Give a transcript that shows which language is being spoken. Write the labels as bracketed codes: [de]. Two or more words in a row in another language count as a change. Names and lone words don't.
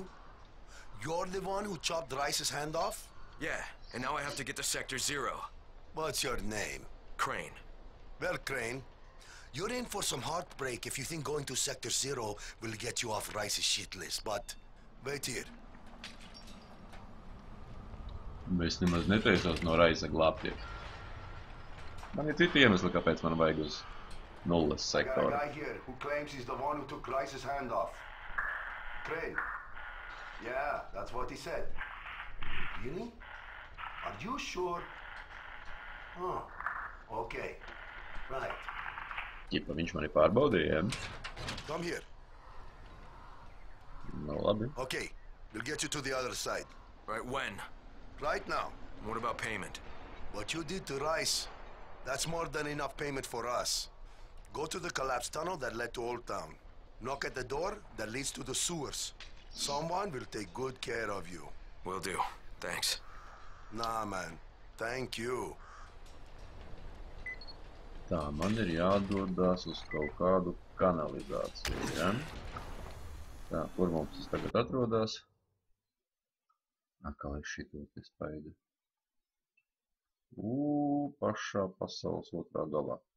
[en] You're the one who chopped Rice's hand off? Yeah, and now I have to get to Sector 0. What's your name? Crane. Well, Crane, you're in for some heartbreak if you think going to Sector 0 will get you off Rice's shit list, but wait here. [lv] Es nemaz netaisos no Raisa glābties. Man ir citi iemesli, kāpēc man vajag uz nulles sektoru. [en] I got a guy here who claims he's the one who took Rice's hand off. Crane. Yeah, that's what he said. Really? Are you sure? Oh, okay. Right. [lv] Ķipa, viņš mani pārbaudīja, [en] Come here. [lv] Nu, labi. [en] Okay, we'll get you to the other side. Right, when? Right now. What about payment? What you did to Rice, that's more than enough payment for us. Go to the collapsed tunnel that led to Old Town. Knock at the door that leads to the sewers. Someone will take good care of you. Will do. Thanks. Nah, man. Thank you. [lv] Tā, man ir jādodas uz kaut kādu kanalizāciju, ja? Tā, kur mums tas tagad atrodas? Kā ir šito te spaidu? Pašā pasaules otrā galā.